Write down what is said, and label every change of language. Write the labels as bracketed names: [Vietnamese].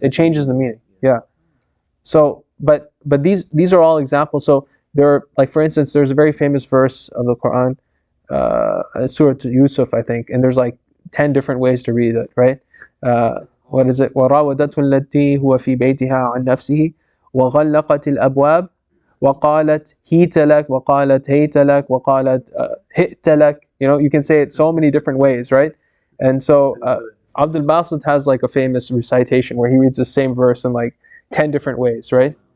[English] It changes the meaning, yeah. So, but these are all examples. So there are, like for instance, there's a very famous verse of the Quran, Surah Yusuf, I think, and there's like 10 different ways to read it, right? What is it? [Arabic] وَرَاوَدَتْهُ الَّتِي هُوَ فِي بَيْتِهَا عَنْ نَفْسِهِ وغلقت الأبواب وقالت هيت لك وقالت هيت لك وقالت هئت لك. [English] You know, you can say it so many different ways, right? And so Abdul Basit has like a famous recitation where he reads the same verse in like 10 different ways, right?